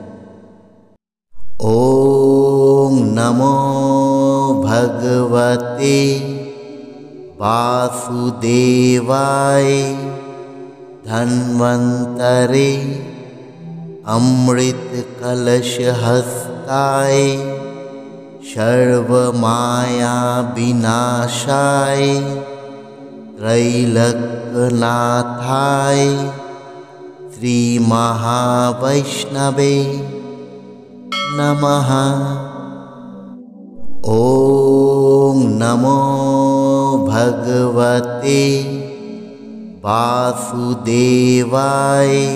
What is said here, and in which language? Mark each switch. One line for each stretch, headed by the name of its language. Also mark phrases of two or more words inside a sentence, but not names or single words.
Sanskrit: ওম নমো ভগবতে বাসুদেবায় ধন্বন্তরে অমৃত কলশ হস্তায় সর্বমায়া বিনাশায় त्रैलोक्यनाथाय श्री महावैष्णवे नमः। ओम नमो भगवते वासुदेवाय